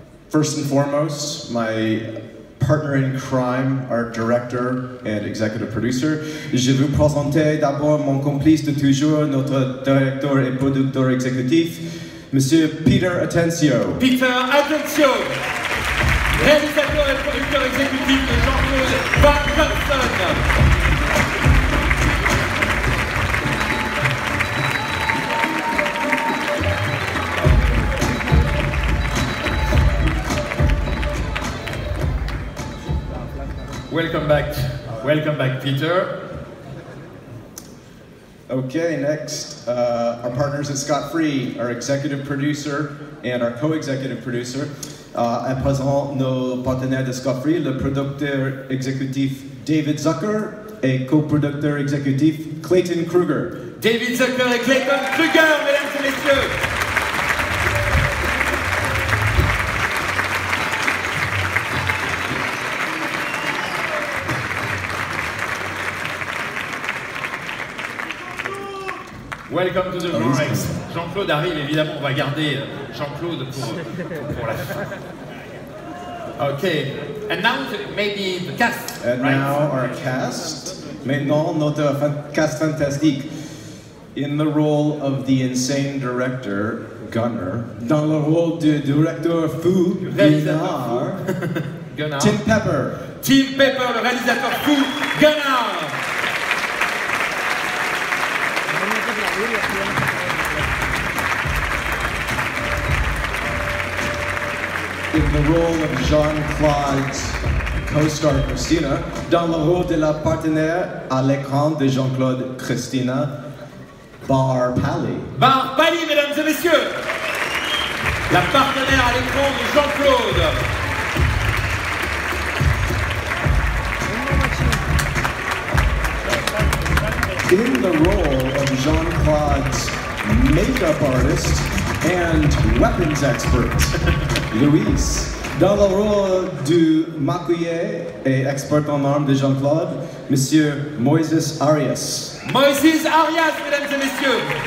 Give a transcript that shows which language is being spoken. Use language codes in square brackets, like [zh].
[en] First and foremost, my partner in crime, our director and executive producer. [fr] Je vais vous présenter d'abord mon complice de toujours, notre directeur et producteur exécutif, Monsieur Peter Atencio. Peter Atencio, réalisateur et producteur exécutif de Jean-Claude Van Johnson. [en] Welcome back, Peter. Okay, next, our partners at Scott Free, our executive producer and our co-executive producer. [fr] À présent, nos partenaires de Scott Free, le producteur exécutif David Zucker et co-producteur exécutif Clayton Kruger. David Zucker et Clayton Kruger, mesdames et messieurs. [en] Welcome to the Vortex. [fr] Jean-Claude arrive, évidemment, on va garder Jean-Claude pour la fin. [en] Okay, and now maybe the cast. And right? now our cast. [fr] Maintenant, notre cast fantastique. [en] In the role of the insane director, [fr] Gunnar, dans le rôle du directeur fou, Gunnar, Tim Pepper. Tim Pepper, le réalisateur fou, Gunnar. [en] In the role of Jean-Claude's co-star Christina, [fr] dans le rôle de la partenaire à l'écran de Jean-Claude, Christina, Bar Pally. Bar Pally, mesdames et messieurs, la partenaire à l'écran de Jean-Claude. [en] In the role of Jean-Claude's makeup artist and weapons expert, Luis. [fr] Dans le rôle du maquilleur et expert en armes de Jean-Claude, Monsieur Moises Arias. Moises Arias, mesdames et messieurs.